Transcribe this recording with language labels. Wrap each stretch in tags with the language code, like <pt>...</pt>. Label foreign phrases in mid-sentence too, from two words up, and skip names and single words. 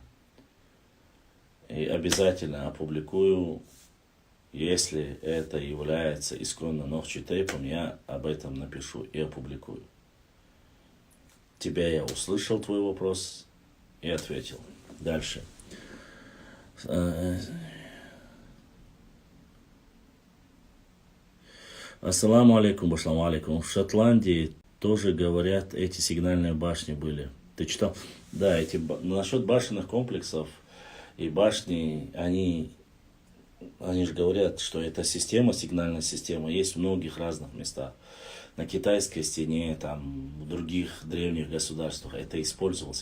<ru>И обязательно опубликую, если это является исконно нохчи тейпом, я об этом напишу и опубликую. Тебя я услышал, твой вопрос, и ответил. Дальше.</ru> <ar>السلام عليكم، بشلام عليكم.</ar> <ru>В Шотландии тоже, говорят, эти сигнальные башни были. Ты читал? Да, насчет башенных комплексов и башни, они же говорят, что эта система, сигнальная система, есть в многих разных местах. На китайской стене, там, в других древних государствах это использовалось.</ru>